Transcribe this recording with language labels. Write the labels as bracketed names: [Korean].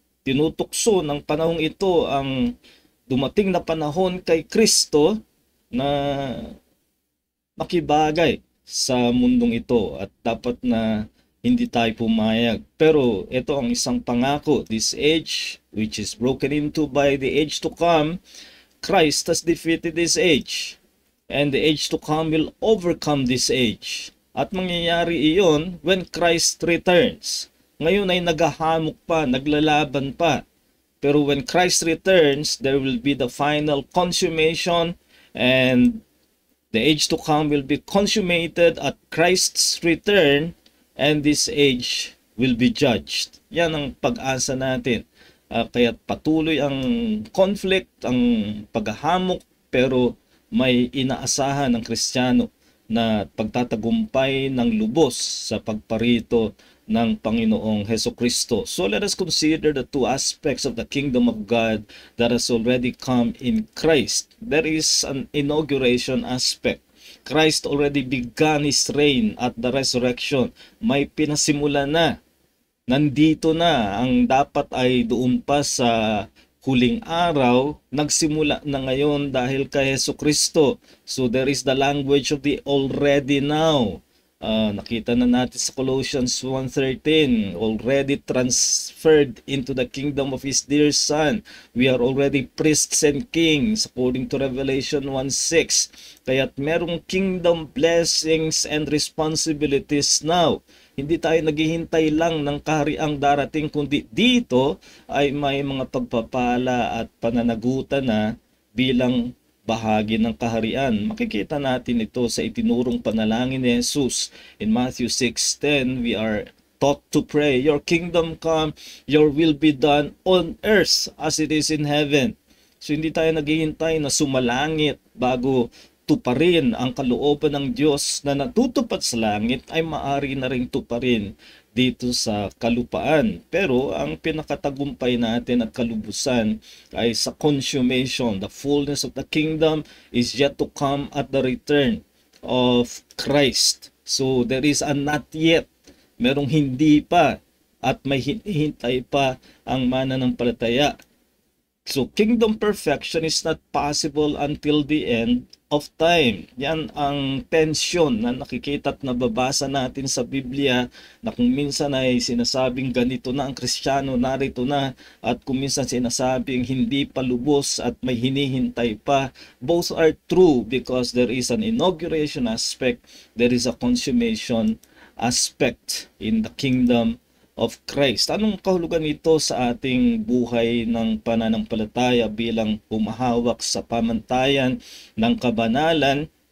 [Filipino] Tinutukso ng panahong ito ang dumating na panahon kay Kristo na makibagay sa mundong ito, at dapat na hindi tayo pumayag. Pero ito ang isang pangako. [English] This age, which is broken into by the age to come, Christ has defeated this age. And the age to come will overcome this age. [Filipino] At mangyayari iyon [English] when Christ returns. [Filipino] Ngayon ay naghahamok pa, naglalaban pa. [English] Pero when Christ returns, there will be the final consummation, and the age to come will be consummated at Christ's return, and this age will be judged. [Filipino] Yan ang pag-asa natin. Kaya patuloy ang conflict, ang paghahamok, pero may inaasahan ng Kristiyano na pagtatagumpay ng lubos sa pagparito ng Panginoong Jesucristo. [English] So let us consider the two aspects of the kingdom of God that has already come in Christ. There is an inauguration aspect. Christ already began His reign at the resurrection. [Filipino] May pinasimula na. Nandito na. Ang dapat ay doon pa sa huling araw, nagsimula na ngayon dahil kay Jesucristo. [English] So there is the language of the already now. [Filipino] Nakita na natin sa [English] Colossians 1:13, already transferred into the kingdom of His dear Son. We are already priests and kings according to Revelation 1:6. [Filipino] Kaya't merong [English] kingdom blessings and responsibilities now. [Filipino] Hindi tayo naghihintay lang ng kahariang darating, kundi dito ay may mga pagpapala at pananagutan na bilang bahagi ng kaharian. Makikita natin ito sa itinurong panalangin ni Jesus. [English] In Matthew 6:10, we are taught to pray, "Your kingdom come, your will be done on earth as it is in heaven." [Filipino] So hindi tayo naghihintay na sumalangit bago tuparin ang kalooban ng Diyos na natutupad sa langit ay maari na ring tuparin dito sa kalupaan. Pero ang pinakatagumpay natin at kalubusan ay sa consummation. [English] The fullness of the kingdom is yet to come at the return of Christ. So there is a not yet. [Filipino] Merong hindi pa at may hinihintay pa ang mananampalataya. [English] So kingdom perfection is not possible until the end of time. [Filipino] Yan ang tensyon na nakikita at nababasa natin sa Biblia, na kung minsan ay sinasabing ganito na ang Kristiyano, narito na, at kung minsan sinasabing hindi pa lubos at may hinihintay pa. [English] Both are true because there is an inauguration aspect, there is a consummation aspect in the kingdom of Christ. [Filipino] Anong kahulugan nito sa ating buhay ng pananampalataya bilang humahawak sa pamantayan ng kabanalan?